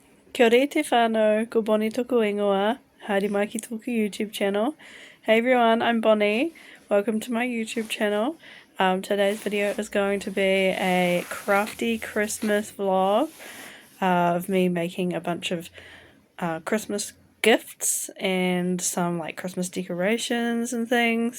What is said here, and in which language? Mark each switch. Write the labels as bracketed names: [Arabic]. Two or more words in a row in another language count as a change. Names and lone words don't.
[Māori] Kia ora te whānau, ko Bonnie toko ingoa, haere mai ki tōku [English] YouTube channel. Hey everyone, I'm Bonnie. Welcome to my YouTube channel. Today's video is going to be a crafty Christmas vlog of me making a bunch of Christmas gifts and some like Christmas decorations and things.